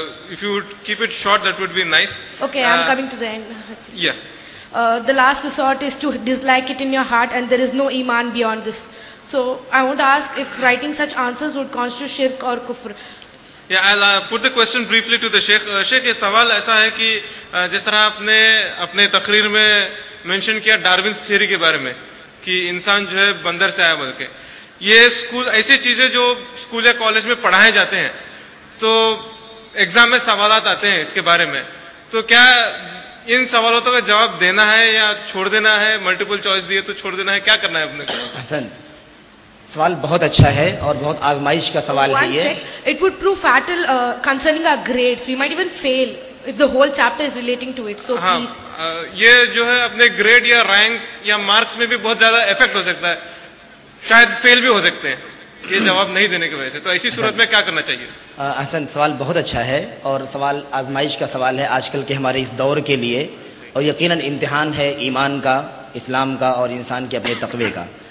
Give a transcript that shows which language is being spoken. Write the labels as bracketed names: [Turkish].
[English] If you would keep it short, that would be nice. Okay, I'm coming to the end. Yeah. The last resort is to dislike it in your heart, and there is no iman beyond this. So I want to ask if writing such answers would constitute shirk or kufr. Yeah, I'll put the question briefly to the Sheikh. [Urdu] Sheikh, یہ سوال ایسا ہے کہ جس طرح آپ نے اپنے تقریر میں مینشن کیا ڈارونس تھیوری کے بارے میں کہ انسان جو ہے بندر سے آیا بول کے، یہ اسکول ایسی چیزیں جو اسکول یا کالج میں پڑھائے جاتے ہیں تو ایگزام میں سوالات آتے ہیں اس کے بارے میں، تو کیا ان سوالاتوں کا جواب دینا ہے یا چھوڑ دینا ہے؟ ملٹیپل چوائس دیے تو چھوڑ دینا ہے، کیا کرنا ہے اپنے کو؟ حسن، سوال بہت اچھا ہے اور بہت آزمائش کا سوال ہے یہ. [English] It would prove fatal concerning our grades. We might even fail if the whole chapter is relating to it. So please. [Urdu] یہ جو ہے اپنے گریڈ یا رینک یا مارکس میں بھی بہت زیادہ افیکٹ ہو سکتا ہے، شاید فیل بھی ہو سکتے ہیں یہ جواب نہیں دینے کی وجہ سے. تو ایسی صورت میں کیا کرنا چاہیے؟ حسن، سوال بہت اچھا ہے اور سوال آزمائش کا سوال ہے آج کل کے ہمارے اس دور کے لیے، اور یقیناً امتحان ہے ایمان کا، اسلام کا اور انسان کے اپنے تقوی کا.